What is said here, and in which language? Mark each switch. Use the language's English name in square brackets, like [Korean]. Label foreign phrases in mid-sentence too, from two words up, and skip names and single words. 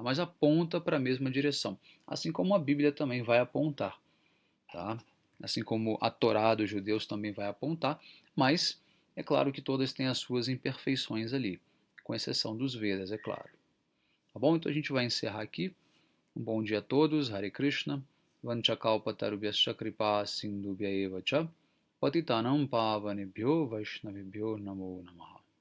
[Portuguese] Mas aponta para a mesma direção, assim como a Bíblia também vai apontar, tá? Assim como a Torá dos judeus também vai apontar, mas é claro que todas têm as suas imperfeições ali, com exceção dos Vedas, é claro. Tá bom? Então a gente vai encerrar aqui. Um bom dia a todos. [Sanskrit] हरे कृष्ण. वाञ्छाकल्पतरुभ्यश्च कृपा सिन्धुभ्य एव च. पतितानां पावनेभ्यो वैष्णवेभ्यो नमो नमः.